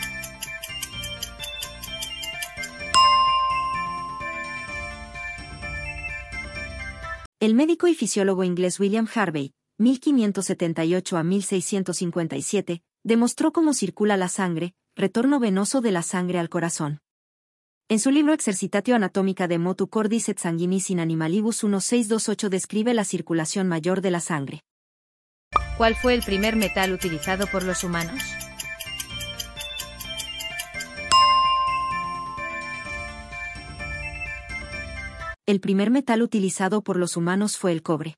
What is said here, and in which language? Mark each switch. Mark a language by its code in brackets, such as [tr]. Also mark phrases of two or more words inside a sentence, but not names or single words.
[es] El médico y fisiólogo inglés William Harvey, 1578 a 1657, demostró cómo circula la sangre, retorno venoso de la sangre al corazón. En su libro Exercitatio Anatomica de Motu Cordis et Sanguinis in Animalibus 1628 describe la circulación mayor de la sangre. ¿Cuál fue el primer metal utilizado por los humanos? El primer metal utilizado por los humanos fue el cobre.